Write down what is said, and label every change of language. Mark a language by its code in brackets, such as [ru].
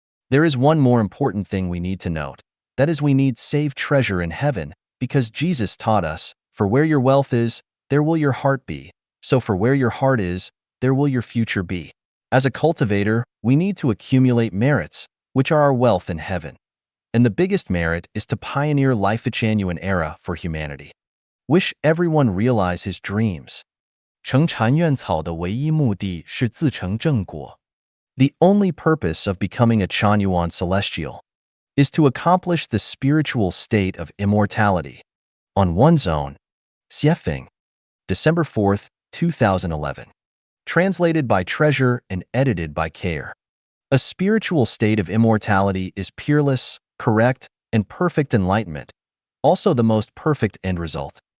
[en] There is one more important thing we need to note. That is, we need saved treasure in heaven, because Jesus taught us, for where your wealth is, there will your heart be. So for where your heart is, there will your future be. As a cultivator, we need to accumulate merits, which are our wealth in heaven. And the biggest merit is to pioneer Life Genuine era for humanity. Wish everyone realize his dreams. [zh] 成禅院草的唯一目的是自成正果. [en] The only purpose of becoming a Chanyuan celestial is to accomplish the spiritual state of immortality on one's own. Xiefeng, December 4th, 2011. Translated by Treasure and edited by Care. A spiritual state of immortality is peerless, correct, and perfect enlightenment, also the most perfect end result.